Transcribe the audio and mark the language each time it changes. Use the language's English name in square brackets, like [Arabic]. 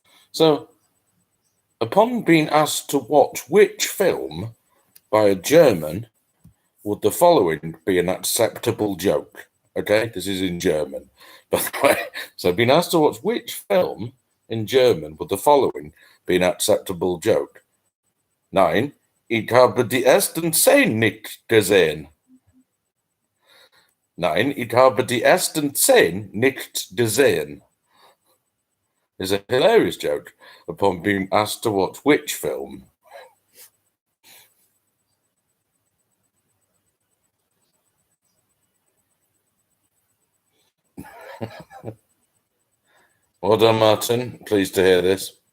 [English] So, upon being asked to watch which film by a German, would the following be an acceptable joke? Okay, this is in German, by the way. So, being asked to watch which film in German, would the following be an acceptable joke? [German] 9. Ich habe die ersten 10 nicht gesehen. Nein, ich habe die ersten 10 nicht gesehen. [English] Is a hilarious joke upon being asked to watch which film. Well done, Martin. Pleased to hear this.